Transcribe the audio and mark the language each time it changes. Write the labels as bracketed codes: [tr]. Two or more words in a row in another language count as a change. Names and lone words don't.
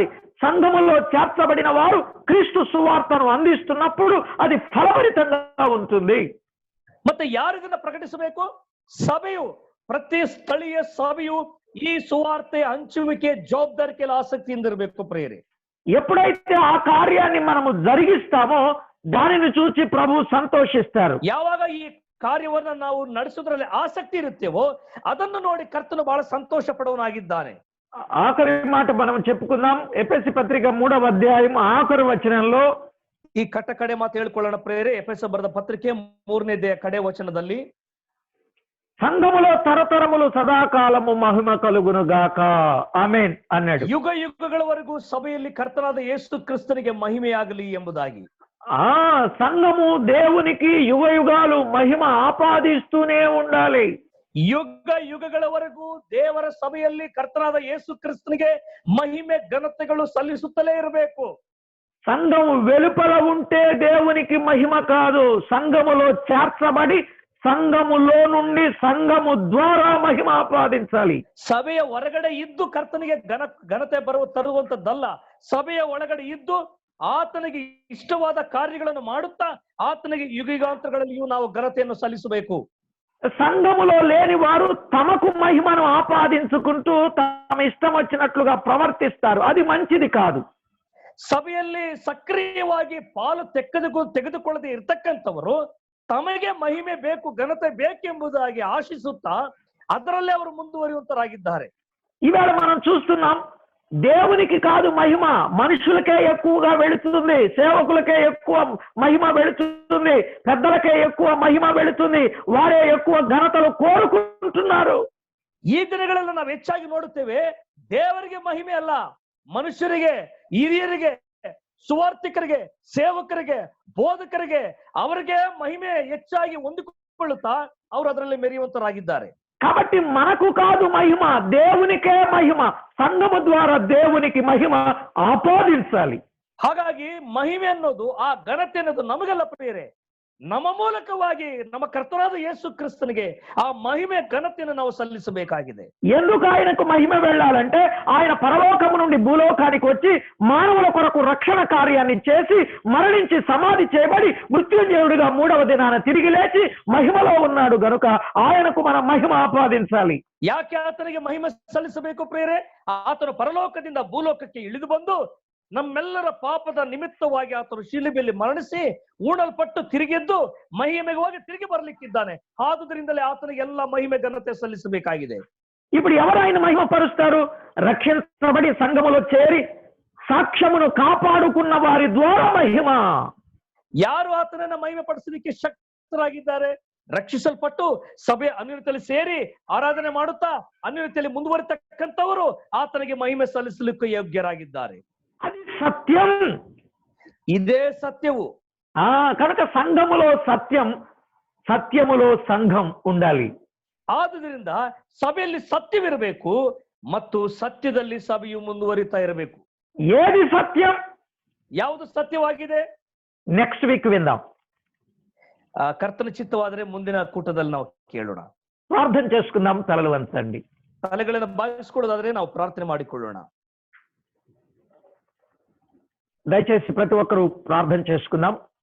[te] సంఘములో చేర్చబడిన వారు క్రీస్తు సువార్తను అందిస్తున్నప్పుడు అది ఫలభరితంగా ఉంటుంది. [kn] ಮತ್ತೆ ಯಾರು ಇದನ್ನ ಪ್ರಕಟಿಸಬೇಕು? ಸಭೆಯು, ಪ್ರತಿ ಸ್ಥಳೀಯ ಸಭೆಯು ಈ ಸುವಾರ್ತೆ ಹಂಚುವಿಕೆ ಜವಾಬ್ದಾರಿಕೆಯಲ್ಲಿ ಆಸಕ್ತಿಯಿಂದ ಇರಬೇಕು. ಪ್ರಿಯರೇ, [te] ఎప్పుడైతే ఆ కార్యాన్ని మనము జరిగిస్తామో దానిని చూసి ప్రభు సంతోషిస్తారు. [kn] ಯಾವಾಗ ಈ ಕಾರ್ಯವನ್ನ ನಾವು ನಡೆಸುವುದರಲ್ಲಿ ಆಸಕ್ತಿ ಇರುತ್ತೇವೋ ಅದನ್ನು ನೋಡಿ ಕರ್ತನು ಬಹಳ ಸಂತೋಷ ಪಡುವನಾಗಿದ್ದಾನೆ. [te] ఆఖరి మాట మనం చెప్పుకుందాం. ఎఫెసీ పత్రిక 3వ అధ్యాయం ఆఖరి వచనంలో [kn] ಈ ಕಡೆ ಮಾತು ಹೇಳ್ಕೊಳ್ಳೋಣ ಪ್ರಿಯರೇ. ಎಫೆಸ ಬರೆದ ಪತ್ರಿಕೆ 3ನೇ ಕಡೆ ವಚನದಲ್ಲಿ, [te] సంఘములో తరతరములు సదాకాలము మహిమ కలుగును గాక, ఆమేన్ అన్నాడు. [kn] ಯುಗ ಯುಗಗಳವರೆಗೂ ಸಭೆಯಲ್ಲಿ ಕರ್ತನಾದ ಯೇಸು ಕ್ರಿಸ್ತನಿಗೆ ಮಹಿಮೆಯಾಗಲಿ ಎಂಬುದಾಗಿ. [te] సంఘము దేవునికి యుగ యుగాలు మహిమ ఆపాదిస్తూనే ఉండాలి. [kn] ಯುಗ ಯುಗಗಳವರೆಗೂ ದೇವರ ಸಭೆಯಲ್ಲಿ ಕರ್ತನಾದ ಯೇಸು ಕ್ರಿಸ್ತನಿಗೆ ಮಹಿಮೆ ಘನತೆಗಳು ಸಲ್ಲಿಸುತ್ತಲೇ ಇರಬೇಕು. [te] సంఘము వెలుపల ఉంటే దేవునికి మహిమ కాదు, సంఘములో చేర్చబడి సంఘములో నుండి సంఘము ద్వారా మహిమ ఆపాదించాలి. [kn] ಸಭೆಯ ಹೊರಗಡೆ ಇದ್ದು ಕರ್ತನಿಗೆ ಘನತೆ ತರುವಂತದ್ದಲ್ಲ, ಸಭೆಯ ಒಳಗಡೆ ಇದ್ದು ಆತನಿಗೆ ಇಷ್ಟವಾದ ಕಾರ್ಯಗಳನ್ನು ಮಾಡುತ್ತಾ ಆತನಿಗೆ ಯುಗಾಂತರಗಳಲ್ಲಿಯೂ ನಾವು ಘನತೆಯನ್ನು ಸಲ್ಲಿಸಬೇಕು. [te] సంఘములో లేని వారు తమకు మహిమను ఆపాదించుకుంటూ తమ ఇష్టం వచ్చినట్లుగా ప్రవర్తిస్తారు. అది మంచిది కాదు. [kn] ಸಭೆಯಲ್ಲಿ ಸಕ್ರಿಯವಾಗಿ ಪಾಲು ತೆಗೆದುಕೊಳ್ಳದೆ ಇರ್ತಕ್ಕಂಥವರು ತಮಗೆ ಮಹಿಮೆ ಬೇಕು, ಘನತೆ ಬೇಕೆಂಬುದಾಗಿ ಆಶಿಸುತ್ತಾ ಅದರಲ್ಲೇ ಅವರು ಮುಂದುವರಿಯುವಂತರಾಗಿದ್ದಾರೆ. [te] ఇవాళ మనం చూస్తున్నాం, దేవునికి కాదు మహిమ, మనుషులకే ఎక్కువగా వెళుతుంది, సేవకులకే ఎక్కువ మహిమ వెళుతుంది, పెద్దలకే ఎక్కువ మహిమ వెళుతుంది, వారే ఎక్కువ ఘనతలు కోరుకుంటున్నారు. [kn] ಈ ದಿನಗಳಲ್ಲಿ ನಾವು ಹೆಚ್ಚಾಗಿ ನೋಡುತ್ತೇವೆ, ದೇವರಿಗೆ ಮಹಿಮೆ ಅಲ್ಲ, ಮನುಷ್ಯರಿಗೆ, ಹಿರಿಯರಿಗೆ, ಸುವಾರ್ಥಿಕರಿಗೆ, ಸೇವಕರಿಗೆ, ಬೋಧಕರಿಗೆ ಅವರಿಗೆ ಮಹಿಮೆ ಹೆಚ್ಚಾಗಿ ಹೊಂದಿಕೊಳ್ಳುತ್ತಾ ಅವರು ಅದರಲ್ಲಿ ಮೆರೆಯುವಂತರಾಗಿದ್ದಾರೆ. [te] కాబట్టి మనకు కాదు మహిమ, దేవునికే మహిమ. సంఘము ద్వారా దేవునికి మహిమ ఆపాదించాలి. [kn] ಹಾಗಾಗಿ ಮಹಿಮೆ ಅನ್ನೋದು, ಆ ಘನತೆ ಅನ್ನೋದು ನಮಗೆಲ್ಲ ಪ್ರಿಯರೇ, ನಮ್ಮ ಮೂಲಕವಾಗಿ ನಮ್ಮ ಕರ್ತನಾದ ಯೇಸು ಕ್ರಿಸ್ತನಿಗೆ ಆ ಮಹಿಮೆ ಘನತೆಯನ್ನು ನಾವು ಸಲ್ಲಿಸಬೇಕಾಗಿದೆ. [te] ఎందుకు ఆయనకు మహిమ వెళ్ళాలంటే ఆయన పరలోకము నుండి భూలోకానికి వచ్చి మానవుల కొరకు రక్షణ కార్యాన్ని చేసి మరణించి సమాధి చేయబడి మృత్యుంజయుడిగా 3వ దినాన తిరిగి లేచి మహిమలో ఉన్నాడు గనుక ఆయనకు మనం మహిమ ఆపాదించాలి. [kn] ಯಾಕೆ ಆತನಿಗೆ ಮಹಿಮೆ ಸಲ್ಲಿಸಬೇಕು ಪ್ರಿಯರೇ? ಆತನು ಪರಲೋಕದಿಂದ ಭೂಲೋಕಕ್ಕೆ ಇಳಿದು ಬಂದು ನಮ್ಮೆಲ್ಲರ ಪಾಪದ ನಿಮಿತ್ತವಾಗಿ ಆತನು ಶಿಲುಬೆಯಲ್ಲಿ ಮರಣಿಸಿ ಊಣಲ್ಪಟ್ಟು ತಿರುಗಿದ್ದು ಮಹಿಮೆಗೆ ಹೋಗಿ ತಿರುಗಿ ಬರ್ಲಿಕ್ಕಿದ್ದಾನೆ. ಆದುದರಿಂದಲೇ ಆತನಿಗೆ ಎಲ್ಲ ಮಹಿಮೆ ಘನತೆ ಸಲ್ಲಿಸಬೇಕಾಗಿದೆ. [te] ఇప్పుడు ఎవరు ఆయన మహిమ పరుస్తారు? రక్షించబడి సంఘములో చేరి సాక్ష్యమును కాపాడుకున్న వారి ద్వారా మహిమ. [kn] ಯಾರು ಆತನನ್ನ ಮಹಿಮೆ ಪಡಿಸಲಿಕ್ಕೆ ಶಕ್ತರಾಗಿದ್ದಾರೆ? ರಕ್ಷಿಸಲ್ಪಟ್ಟು ಸಭೆ ಅನ್ಯೋನ್ಯತೆಯಲ್ಲಿ ಸೇರಿ ಆರಾಧನೆ ಮಾಡುತ್ತಾ ಅನ್ಯೋನ್ಯತೆಯಲ್ಲಿ ಮುಂದುವರಿತಕ್ಕಂಥವರು ಆತನಿಗೆ ಮಹಿಮೆ ಸಲ್ಲಿಸಲಿಕ್ಕೆ ಯೋಗ್ಯರಾಗಿದ್ದಾರೆ. [te] అది సత్యం. [kn] ಇದೇ ಸತ್ಯವು. [te] కనుక సంఘములో సత్యం, సత్యములో సంఘం ఉండాలి. [kn] ಆದುದರಿಂದ ಸಭೆಯಲ್ಲಿ ಸತ್ಯವಿರಬೇಕು ಮತ್ತು ಸತ್ಯದಲ್ಲಿ ಸಭೆಯು ಮುಂದುವರಿತಾ ಇರಬೇಕು. [te] ఏది సత్యం? [kn] ಯಾವುದು ಸತ್ಯವಾಗಿದೆ? [en] next week [te] విందాం. [kn] ಕರ್ತನ ಚಿತ್ತವಾದರೆ ಮುಂದಿನ ಕೂಟದಲ್ಲಿ ನಾವು ಕೇಳೋಣ. [te] ప్రార్థన చేసుకుందాం. తలలు వంచండి. [kn] ತಲೆಗಳನ್ನು ಬಾಗಿಸಿಕೊಳ್ಳೋದಾದ್ರೆ ನಾವು ಪ್ರಾರ್ಥನೆ ಮಾಡಿಕೊಳ್ಳೋಣ. [te] దయచేసి ప్రతి ఒక్కరూ ప్రార్థన చేసుకుందాం.